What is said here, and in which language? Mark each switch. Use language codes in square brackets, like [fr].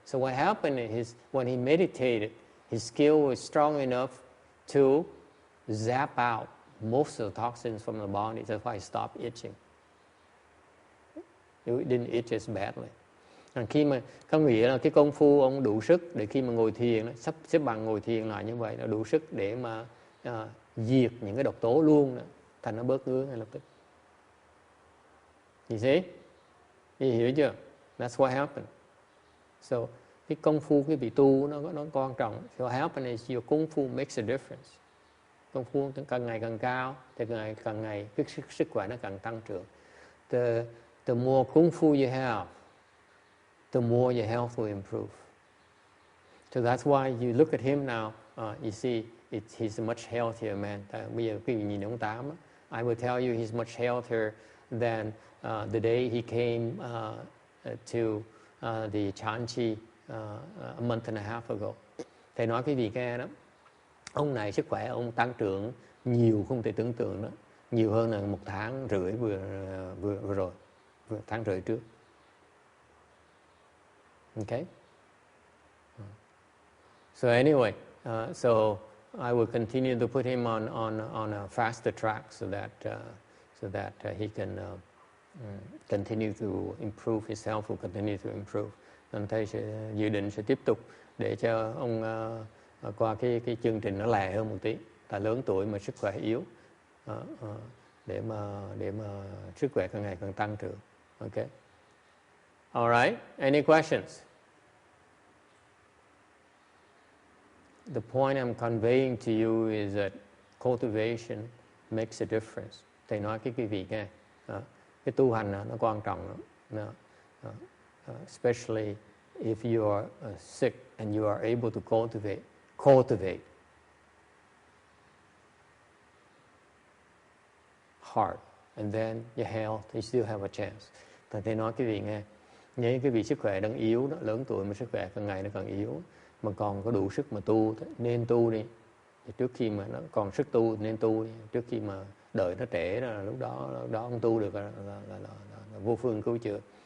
[en] So what happened is when he meditated, his skill was strong enough to zap out most of the toxins from the body. That's why he stopped itching. It didn't itch as badly. [vi] Khi mà có nghĩa là cái công phu ông đủ sức để khi mà ngồi thiền, sắp xếp bằng ngồi thiền lại như vậy, nó đủ sức để mà diệt những cái độc tố luôn đó, thành nó bớt ngứa ngay lập tức. [en] You see? You [vi] hiểu chưa? [en] That's what happened. [vi] So cái công phu cái vị tu nó quan trọng. [en] So what happened is your công phu makes a difference. [vi] Công phu càng ngày càng cao thì càng ngày cái sức khỏe nó càng tăng trưởng. [en] The more kung fu you have, the more your health will improve. So that's why you look at him now, you see he's a much healthier man. [vi] Bây giờ quý vị nhìn ông Tám, [en] I will tell you he's much healthier than the day he came to the Chanchi a month and a half ago. [vi] Thầy nói quý vị nghe đó, ông này sức khỏe ông tăng trưởng nhiều không thể tưởng tượng đó, nhiều hơn là 1 tháng rưỡi vừa rồi, tháng rưỡi trước. [en] Okay. So anyway, so I will continue to put him on a faster track so that he can continue to improve, his health will continue to improve. [vi] Nên thầy sẽ dự định sẽ tiếp tục để cho ông qua cái chương trình nó lẹ hơn một tí. Tại lớn tuổi mà sức khỏe yếu, để mà sức khỏe càng ngày càng tăng trưởng. [en] Okay. All right. Any questions? The point I'm conveying to you is that cultivation makes a difference. [vi] Thầy nói cái quý vị nghe, cái tu hành nó quan trọng lắm. [en] Especially if you are sick and you are able to cultivate heart, and then your health, you still have a chance. [vi] Thầy nói quý vị nghe, nếu quý vị sức khỏe đang yếu đó, lớn tuổi mà sức khỏe càng ngày nó càng yếu, mà còn có đủ sức mà tu, nên tu đi. Thì trước khi mà nó còn sức tu nên tu đi. Trước khi mà đợi nó trễ rồi, lúc đó ông tu được là vô phương cứu chữa.